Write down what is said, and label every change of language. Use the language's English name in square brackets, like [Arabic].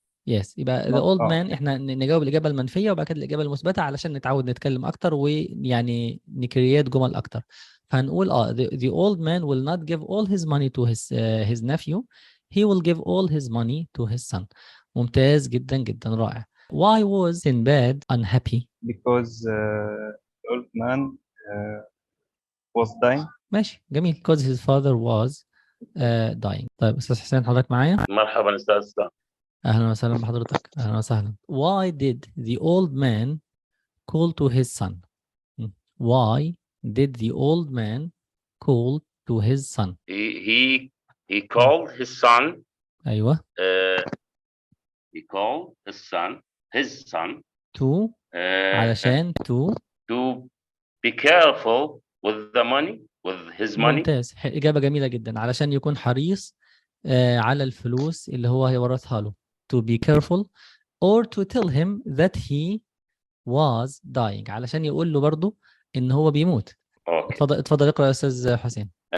[Arabic] يس يبقى [English] the old man [Arabic] احنا نجاوب الإجابة المنفية وبعد كده الإجابة المثبتة علشان نتعود نتكلم أكتر ويعني نكريات جمل أكتر. [English] فهنقول the old man will not give all his money to his nephew, he will give all his money to his son. [Arabic] ممتاز جدا جدا رائع. [English] Why was Sinbad unhappy؟ because the old man was dying. [Arabic] ماشي جميل [English] because his father was dying. [Arabic] طيب أستاذ حسين حضرتك معايا؟ مرحبا أستاذ. أهلا وسهلا بحضرتك. أهلا وسهلا. [English] Why did the old man call to his son? Why did the old man call to his son? He called his son. أيوة. He called his son. [Arabic] To علشان [English] to be careful with the money, with his money. [Arabic] ممتاز. إجابة جميلة جدا. علشان يكون حريص على الفلوس اللي هو هيورثها له. [English] To be careful or to tell him that he was dying. [Arabic] علشان يقول له برضو إن هو بيموت. [English] Okay. [Arabic] اتفضل اقرأ يا أستاذ حسين.